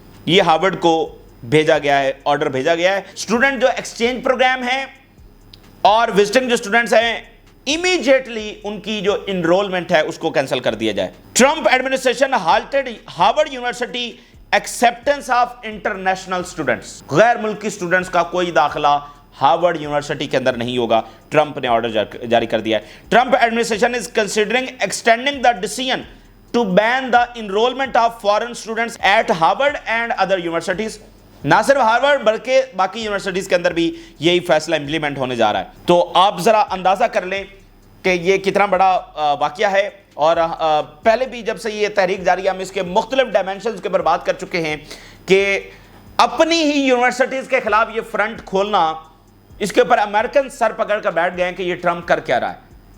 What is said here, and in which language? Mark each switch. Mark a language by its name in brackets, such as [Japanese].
[Urdu] یہ ہارورڈ کو بھیجا گیا ہے, آرڈر بھیجا گیا ہے. اسٹوڈنٹ جو ایکسچینج پروگرام ہے اور وزٹنگ جو اسٹوڈنٹس ہیں امیڈیٹلی ان کی جو انرولمنٹ ہے اس کو کینسل کر دیا جائے. [English] Trump administration halted Harvard university acceptance of international students. [Urdu] غیر ملکی اسٹوڈنٹس کا کوئی داخلہ ہارورڈ یونیورسٹی کے اندر نہیں ہوگا. ٹرمپ نے آرڈر جاری کر دیا ہے. [English] Trump administration is considering extending the decision to ban the enrollment of foreign students at Harvard and other universities. [Urdu] نہ صرف ہارورڈ بلکہ باقی یونیورسٹیز کے اندر بھی یہی فیصلہ امپلیمنٹ ہونے جا رہا ہے. تو آپ ذرا اندازہ کر لیں کہ یہ کتنا بڑا واقعہ ہے. اور پہلے بھی جب سے یہ تحریک جاری ہے ہم اس کے مختلف ڈائمینشنز کے اوپر بات کر چکے ہیں کہ اپنی ہی یونیورسٹیز کے خلاف یہ فرنٹ کھولنا، اس کے اوپر امریکن سر پکڑ کر بیٹھ گئے ہیں کہ یہ ٹرمپ کر کیا رہا ہے.